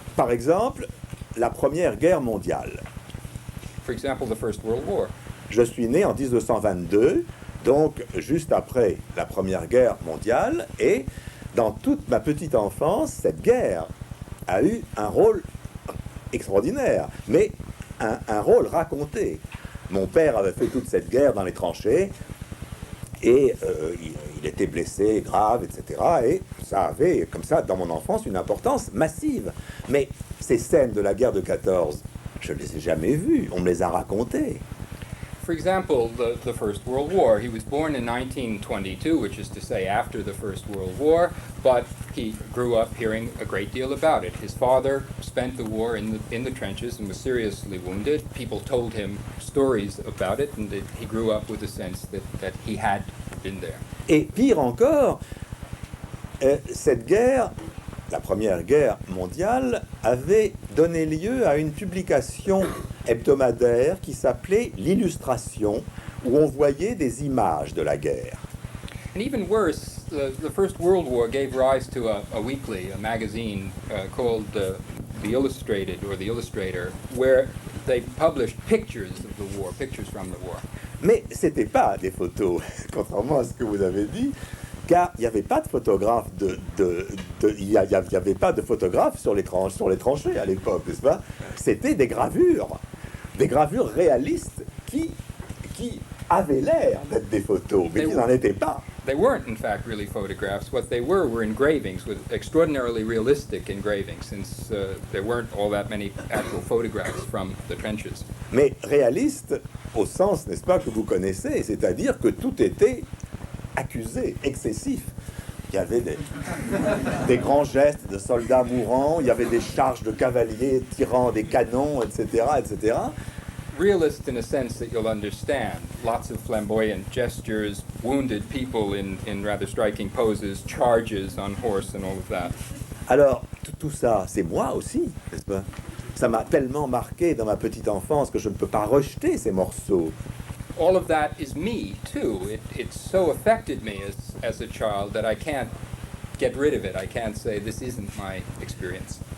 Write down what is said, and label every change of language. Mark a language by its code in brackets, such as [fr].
[fr] Par exemple, la Première Guerre mondiale. [en] For example, the First World War. [fr] Je suis né en 1922, donc juste après la Première Guerre mondiale, et dans toute ma petite enfance, cette guerre a eu un rôle extraordinaire, mais un rôle raconté. Mon père avait fait toute cette guerre dans les tranchées, et il était blessé, grave, etc. Et ça avait, comme ça, dans mon enfance, une importance massive. Mais ces scènes de la guerre de 14, je ne les ai jamais vues, on me les a racontées. [en] For example, the First World War. He was born in 1922, which is to say after the First World War, but he grew up hearing a great deal about it. His father spent the war in the trenches and was seriously wounded. People told him stories about it, and he grew up with a sense that he had been there. [fr] Et pire encore, cette guerre, la Première Guerre mondiale, avait donné lieu à une publication hebdomadaire qui s'appelait l'Illustration, où on voyait des images de la guerre. [en] And even worse, the First World War gave rise to a weekly, a magazine called The Illustrated or The Illustrator, where they published pictures of the war, pictures from the war. [fr] Mais c'était pas des photos, contrairement à ce que vous avez dit, car il n'y avait pas de photographe il y avait pas de photographe sur les tranchées à l'époque, n'est-ce pas? C'était des gravures réalistes qui avaient l'air d'être des photos, mais qui n'en étaient pas. [en] They weren't, in fact, really photographs. What they were engravings, with extraordinarily realistic engravings, since there weren't all that many actual photographs from the trenches. [fr] Mais réalistes au sens, n'est-ce pas, que vous connaissez, c'est-à-dire que tout était accusé, excessif. Il y avait des grands gestes de soldats mourants, il y avait des charges de cavaliers tirant des canons, etc., etc. [en] Realist in a sense that you'll understand. Lots of flamboyant gestures, wounded people in rather striking poses, charges on horse and all of that. [fr] Alors, tout ça, c'est moi aussi, n'est-ce pas? Ça m'a tellement marqué dans ma petite enfance que je ne peux pas rejeter ces morceaux. [en] All of that is me, too. It so affected me as a child that I can't get rid of it. I can't say this isn't my experience.